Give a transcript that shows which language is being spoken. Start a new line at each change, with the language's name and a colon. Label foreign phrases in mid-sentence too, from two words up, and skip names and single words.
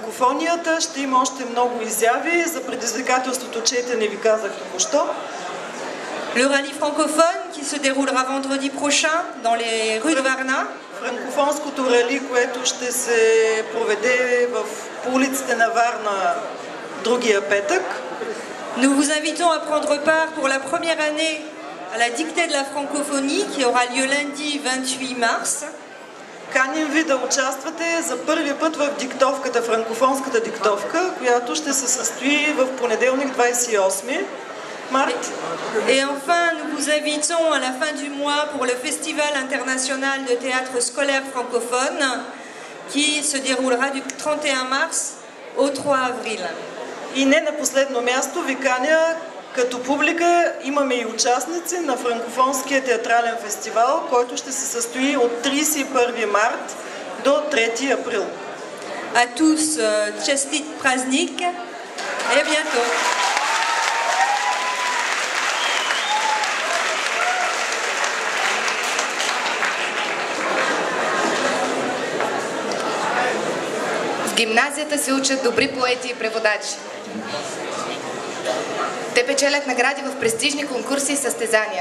Bulgarian: франкофонията. Ще има още много изяви за предизвикателството четене, ви казах току-що.
French: Le rallye francophone qui se déroulera vendredi prochain dans les rues de Varna.
Bulgarian: Франкофонското рали, което ще се проведе по улиците на Варна другия петък.
French: Nous vous invitons à prendre part pour la première année à la dictée de la francophonie qui aura lieu lundi 28 mars.
Bulgarian: Каним ви да участвате за първи път в диктовката, франкофонската диктовка, която ще се състои в понеделник 28 март.
French: Et enfin, nous vous invitons à la fin du mois pour le Festival international de théâtre scolaire francophone qui se déroulera du 31 mars au 3 avril.
Bulgarian: И не на последно място ви каня като публика, имаме и участници на франкофонския театрален фестивал, който ще се състои от 31 март до 3 април.
French: À tous,
Bulgarian: честит празник
French: et à bientôt.
Bulgarian: В гимназията се учат добри поети и преводачи. Те печелят награди в престижни конкурси и състезания.